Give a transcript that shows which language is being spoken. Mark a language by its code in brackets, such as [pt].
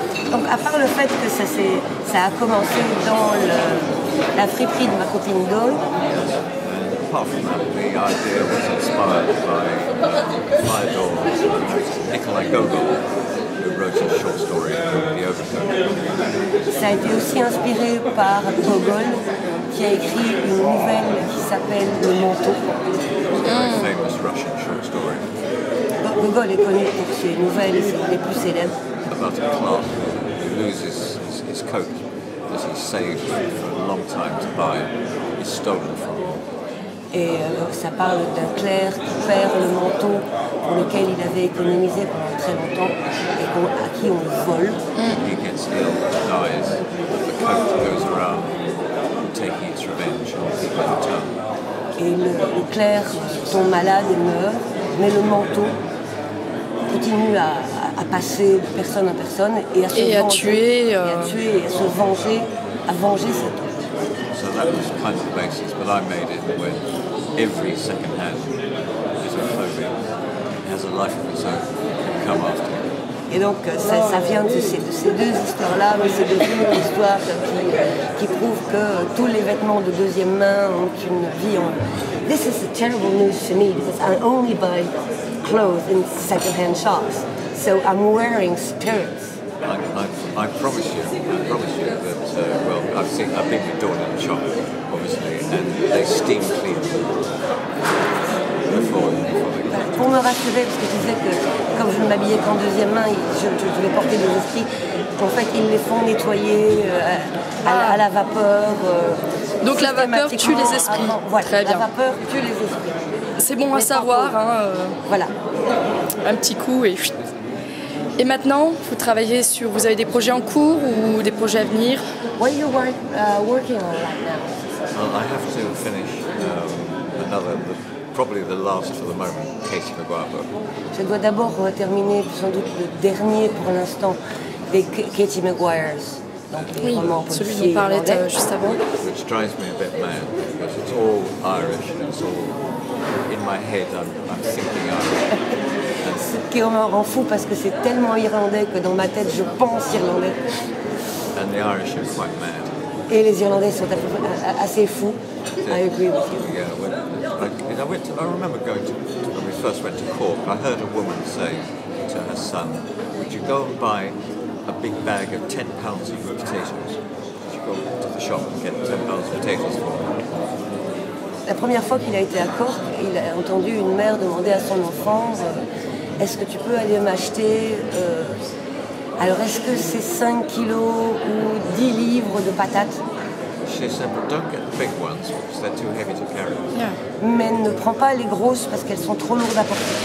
[fr] Donc à part le fait que ça a commencé dans la friperie de ma copine Dawn, [en] and apart from that, the idea was inspired by Fyodor Nikolai Gogol, who wrote a short story called The Overcoat. [fr] ça a été aussi inspiré par Gogol qui a écrit une nouvelle qui s'appelle Le Manteau. [en] A very famous Russian short story [fr] Gogol est connu pour ses nouvelles les plus célèbres. [en] about a clerk who loses his coat that he saved for a long time to buy is stolen from him. Et ça parle d'un clerc qui perd le manteau pour lequel il avait économisé pendant très longtemps et à qui on le vole. He gets ill, dies, but the coat goes around taking its revenge on people by the turn. [fr] Et le clerc tombe malade et meurt, mais le manteau continue à passer de personne à personne et à se Et à venger, tuer, et à tuer et à se venger, à venger cet homme. So that was kind of the basis, but I made it when every second-hand bit of clothing has a life of its own and come after it. Et donc ça vient de ces deux histoires-là, mais c'est devenu une histoire qui prouve que tous les vêtements de deuxième main ont une vie en... [en] This is a terrible news to me because I only buy clothes in second-hand shops, so I'm wearing spirits. I promise you that, well, I've been with Dawn in the shop, obviously, and they steam clean before they [fr] Pour me rassurer, parce que je disais que comme je ne m'habillais qu'en deuxième main, je devais porter des esprits, en fait ils les font nettoyer à la vapeur. Donc la vapeur tue les esprits. Voilà, très bien. La vapeur tue les esprits. C'est bon à savoir. Voilà. Un petit coup et... Et maintenant, vous avez des projets en cours ou des projets à venir? [en] What are you working on right now? Well, I have to finish probably the last for the moment, Katie Maguire book. [fr] Je dois d'abord terminer sans doute le dernier pour l'instant des Katie Maguires. Donc les romans policiers. Celui dont on parlait juste avant. [en] Which drives me a bit mad because it's all Irish and it's all in my head. I'm thinking Irish. [fr] Ce qui me rend fou parce que c'est tellement irlandais que dans ma tête je pense irlandais. [en] And the Irish are quite mad. [fr] Et les Irlandais sont assez fous. [en] I agree with you. Yeah, I remember when we first went to Cork, I heard a woman say to her son, would you go and buy a big bag of 10 pounds of potatoes? Would you go to the shop and get 10 pounds of potatoes for them? [fr] La première fois qu'il a été à Cork, il a entendu une mère demander à son enfant est-ce que tu peux aller m'acheter alors est-ce que c'est 5 kilos ou 10 livres de patates? [en] She said, but don't get the big ones because they're too heavy to carry. Yeah. [fr] Mais ne prends pas les grosses parce qu'elles sont trop lourdes à porter.